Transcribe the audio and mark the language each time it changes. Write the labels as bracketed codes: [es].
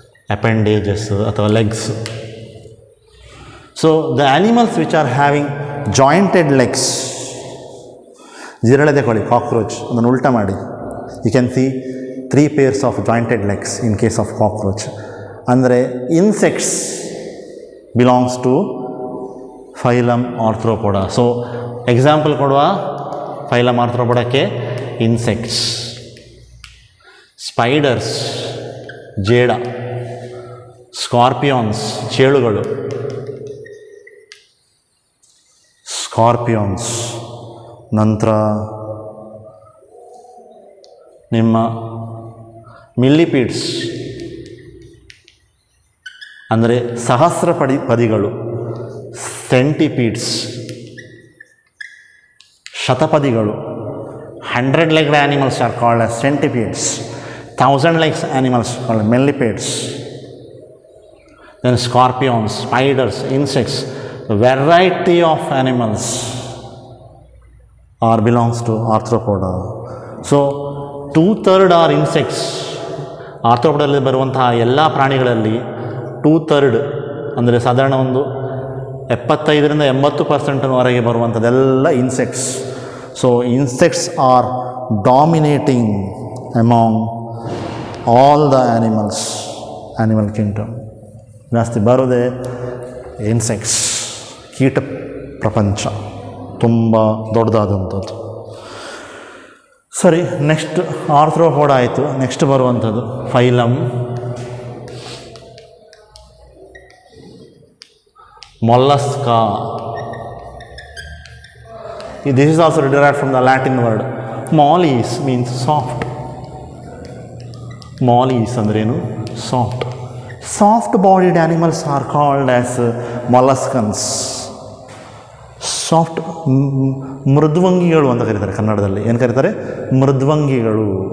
[en] Appendages ಅಥವಾ legs. So the animals which are having jointed legs, [kn] ಜಿರಳೆ ತಗೊಳ್ಳಿ, [en] cockroach, [kn] ಅದನ್ನು ಉಲ್ಟಾ ಮಾಡಿ, [en] You can see 3 pairs of jointed legs in case of cockroach. ಅಂದರೆ insects belongs to phylum Arthropoda. So example ಕೊಡುವ phylum Arthropodಕ್ಕೆ insects, spiders, ಜೇಡ, scorpions, ಚೇಳುಗಳು, [kn] ಸ್ಕಾರ್ಪಿಯಾನ್ಸ್, ನಂತರ ನಿಮ್ಮ ಮಿಲ್ಲಿಪೀಡ್ಸ್ ಅಂದರೆ ಸಹಸ್ರ ಪದಿಗಳು, ಸೆಂಟಿಪೀಡ್ಸ್, ಶತಪದಿಗಳು. [en] 100-legged animals are called as centipedes. 1000-legged animals called millipedes. Then scorpions, spiders, insects, variety of animals are belongs to Arthropoda. So 2/3 are insects. [kn] ಆರ್ಥ್ರೋಪೋಡಲ್ಲಿ ಬರುವಂತಹ ಎಲ್ಲ ಪ್ರಾಣಿಗಳಲ್ಲಿ 2/3 ಅಂದರೆ ಸಾಧಾರಣ ಒಂದು 75% to 80% ಬರುವಂಥದ್ದೆಲ್ಲ insects. [en] So insects are dominating among all the animal kingdom. [kn] ಜಾಸ್ತಿ ಬರೋದೇ insects, ಕೀಟ ಪ್ರಪಂಚ ತುಂಬ ದೊಡ್ಡದಾದಂಥದ್ದು. ಸರಿ, ನೆಕ್ಸ್ಟ್ ಆರ್ಥ್ರೋಪೋಡ ಆಯಿತು. ನೆಕ್ಸ್ಟ್ ಬರುವಂಥದ್ದು phylum ಮೊಲ್ಲಸ್ಕಾ. [en] This is also derived from the Latin word mollis, means soft. Mollis ಅಂದ್ರೇನು? Soft. Soft bodied animals are called as molluscans. [kn] Soft ಮೃದ್ವಂಗಿಗಳು ಅಂತ ಕರೀತಾರೆ ಕನ್ನಡದಲ್ಲಿ. ಏನು ಕರೀತಾರೆ? ಮೃದ್ವಂಗಿಗಳು.